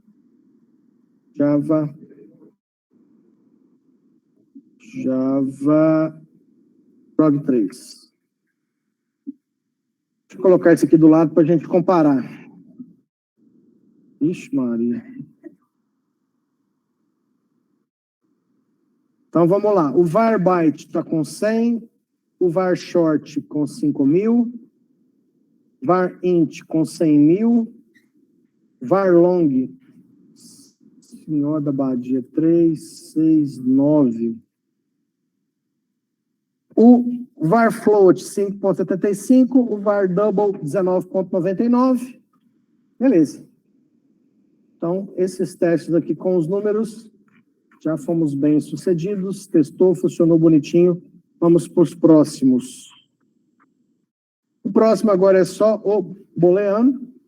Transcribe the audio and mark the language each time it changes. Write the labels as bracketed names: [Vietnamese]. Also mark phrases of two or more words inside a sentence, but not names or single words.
[Portuguese] Java prog3. Deixa eu colocar isso aqui do lado para a gente comparar. Ixi, Maria. Então, vamos lá. O var byte está com 100, o var short com 5.000, var int com 100.000, var long, senhor da Badia, 369. O var float 5.75, o var double 19.99. Beleza. Então, esses testes aqui com os números, já fomos bem sucedidos, testou, funcionou bonitinho. Vamos para os próximos. O próximo agora é só o booleano.